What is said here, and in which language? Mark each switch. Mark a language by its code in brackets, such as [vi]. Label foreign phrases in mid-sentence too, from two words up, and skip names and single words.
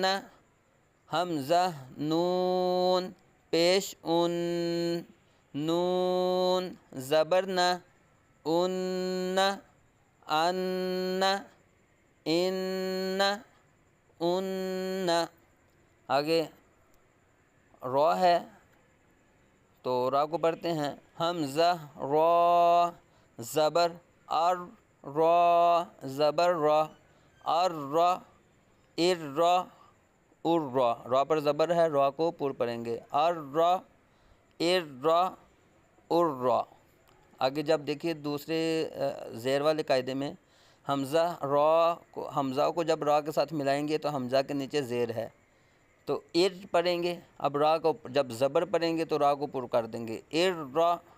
[ur] حمزہ نون پیش ان، نون زبر نہ، ان، ان، ان، ان۔ آگے را ہے تو را کو پڑھتے ہیں۔ حمزہ را زبر ار، را زبر را، ار، را، ار، را، ار، را۔ را پر زبر ہے، را کو پر پڑھیں گے۔ ار، را، ار، را، ار، را۔ آگے جب دیکھیے دوسرے زیر والے قاعدے میں حمزہ کو جب را کے ساتھ ملائیں گے تو حمزہ کے نیچے زیر ہے، تو ار پڑھیں گے۔ اب را کو جب زبر پڑھیں گے تو را کو پر کر دیں گے، ار، را۔